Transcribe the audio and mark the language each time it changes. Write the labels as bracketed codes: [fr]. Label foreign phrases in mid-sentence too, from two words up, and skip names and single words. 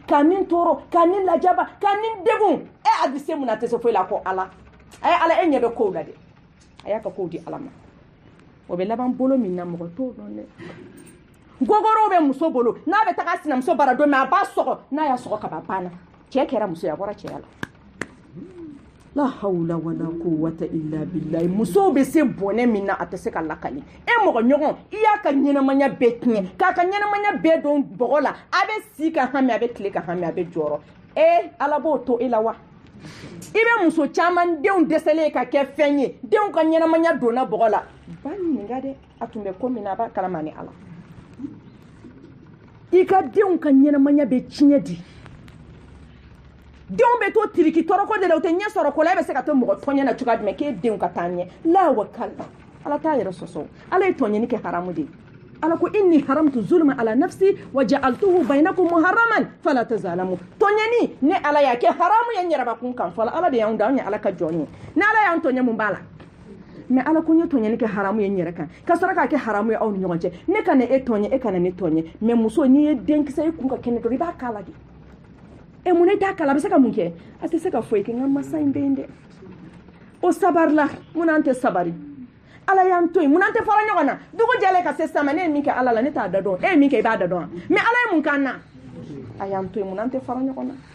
[bm] k'a nin tɔɔrɔ k'a nin lajaba k'a nin degun a bɛ se mun na a tɛ se foyi la ko ala a ye ala e ɲɛ bɛ kow la dɛ a y'a ka kow di ala ma o bɛ laban bolo min na mɔgɔ t'o dɔn dɛ gogorow bɛ muso bolo n'a bɛ taga sinamuso bara don min a b'a sɔgɔ n'a y'a sɔgɔ ka ban banna cɛ kɛra muso ye a bɔra cɛya la [ar] لا حول ولا قوة إلا بالله [bm] muso bɛ se bɔnɛ min na a tɛ se ka lakali e mɔgɔ ɲɔgɔn i y'a ka ɲɛnamaya bɛɛ tiɲɛ k'a ka ɲɛnamaya bɛɛ don bɔgɔ la a bɛ si ka hami a bɛ tile ka hami a bɛ jɔrɔ ala b'o to e la wa i bɛ muso caman denw dɛsɛlen ka kɛ fɛn ye denw ka ɲɛnamaya donna bɔgɔ la ba ɲininka dɛ a tun bɛ ko min na a b'a kalama ni ala i ka denw ka ɲɛnamaya bɛ tiɲɛ di denw bɛ to tiriki tɔrɔkɔ de la o tɛ ɲɛ sɔrɔ ko la e bɛ se ka to mɔgɔ tɔɲɛ na cogoya jumɛn k'e denw ka taa ɲɛ la wa kala ala t'a yɛrɛ sɔsɔ ala ye tɔɲɛni kɛ haramu de ye ala ko inni [ar] حرمت الظلم على نفسي وجعلته بينكم محرما فلا تظالموا [bm] tɔɲɛni ne ala y'a kɛ haramu ye n yɛrɛbakun kan fɔlɔ ala de y'anw da anw ye ala ka jɔn ye ni ala y'anw tɔɲɛ mun b'a la mais ala ko n ye tɔɲɛni kɛ haramu ye n yɛrɛ kan ka sɔrɔ k'a kɛ haramu ye aw ni ɲɔgɔn cɛ ne kana e tɔɲɛ e kana ne tɔɲɛ mais muso n'i ye denkisɛ ye kun ka kɛnɛ dɔrɔn i b'a k'a la de mun ne t'a kala a bɛ se ka mun kɛ a tɛ se ka foyi kɛ n ka masa in bɛ yen dɛ o sabarila mun an tɛ sabari ala y'an to yen mun an tɛ fara ɲɔgɔn na dugu jɛlen ka se sama ne ye min kɛ ala la ne t'a da dɔn e ye min kɛ i b'a da dɔn mais ala ye mun k'an na a y'an to yen mun an tɛ fara ɲɔgɔn na